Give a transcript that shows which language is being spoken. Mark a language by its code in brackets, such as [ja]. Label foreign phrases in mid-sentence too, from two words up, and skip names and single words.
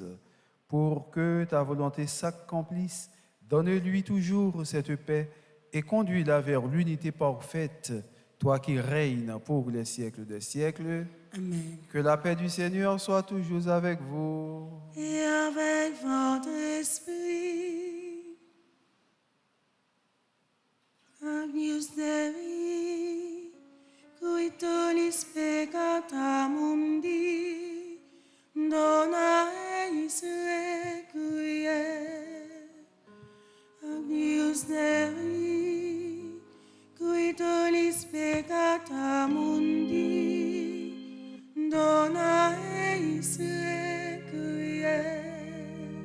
[fr] Pour que ta volonté s'accomplisse, donne-lui toujours cette paix et conduis-la vers l'unité parfaite, toi qui règnes pour les siècles des siècles. » Amen. Que la paix du Seigneur soit toujours avec vous. Et avec votre esprit, [la] Agnus Dei, qui tollis peccata mundi, dona eis requiem. Agnus Dei, qui tollis peccata mundi, dona eis requiem.